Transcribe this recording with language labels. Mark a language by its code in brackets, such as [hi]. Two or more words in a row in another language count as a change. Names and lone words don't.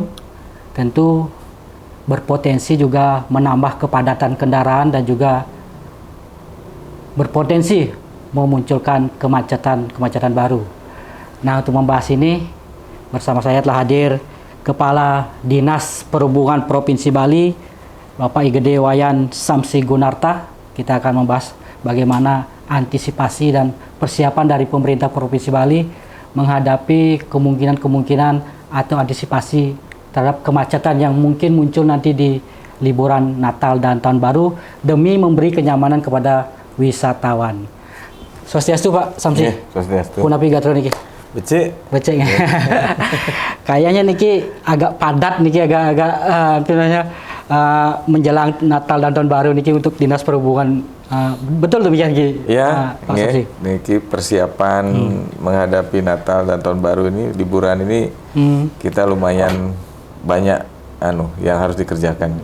[id] Tentu berpotensi juga menambah kepadatan kendaraan dan juga berpotensi memunculkan kemacetan baru. Nah, untuk membahas ini bersama saya telah hadir Kepala Dinas Perhubungan Provinsi Bali, Bapak Igede Wayan Samsi Gunarta. Kita akan membahas bagaimana antisipasi dan persiapan dari pemerintah Provinsi Bali menghadapi kemungkinan atau antisipasi terhadap kemacetan yang mungkin muncul nanti di liburan Natal dan Tahun Baru demi memberi kenyamanan kepada wisatawan. Swastiastu, Pak Samsi. Swastiastu. [ban] Punapi gatro niki. Becek. [id] Kayaknya niki agak padat niki, agak menjelang Natal dan Tahun Baru niki untuk Dinas Perhubungan. Betul demikian Ki? Ya, niki persiapan menghadapi Natal dan Tahun Baru ini, liburan ini kita lumayan banyak yang harus dikerjakan.